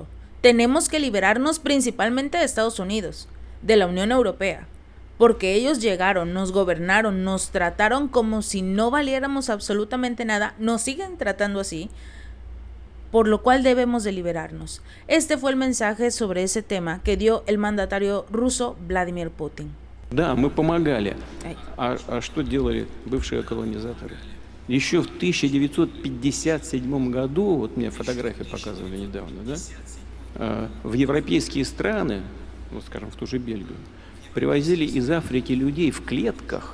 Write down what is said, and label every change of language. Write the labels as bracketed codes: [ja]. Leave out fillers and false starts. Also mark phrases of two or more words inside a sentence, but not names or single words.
[es] Tenemos que liberarnos principalmente de Estados Unidos, de la Unión Europea, porque ellos llegaron, nos gobernaron, nos trataron como si no valiéramos absolutamente nada, nos siguen tratando así, por lo cual debemos de liberarnos. Este fue el mensaje sobre ese tema que dio el mandatario ruso Vladimir Putin. [ru] Да, мы помогали. А что делали бывшие колонизаторы? Еще в 1957 году, вот мне фотографии показывали недавно, да, в европейские страны, вот скажем, в ту же Бельгию, привозили из Африки людей в клетках.